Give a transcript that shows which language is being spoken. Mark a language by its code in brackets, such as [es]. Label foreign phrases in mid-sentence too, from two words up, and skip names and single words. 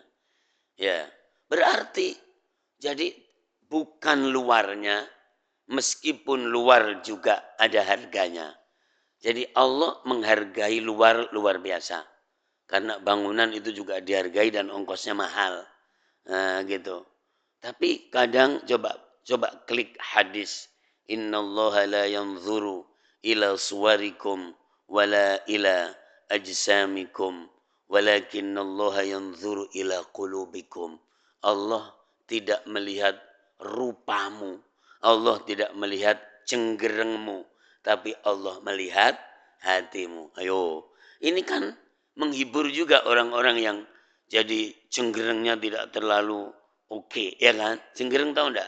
[id] Ya, berarti jadi bukan luarnya, meskipun luar juga ada harganya. Jadi Allah menghargai luar biasa. karena bangunan itu juga dihargai dan ongkosnya mahal. Nah, gitu. Tapi kadang coba klik hadis, [ar] إن الله لا ينظر إلى صوركم ولا إلى أجسامكم ولكن الله ينظر إلى قلوبكم. [id] Allah tidak melihat rupamu, Allah tidak melihat cenggerengmu, tapi Allah melihat hatimu. Ayo, ini kan menghibur juga orang-orang yang jadi cenggerengnya tidak terlalu oke, ya kan? Cenggereng tahu enggak?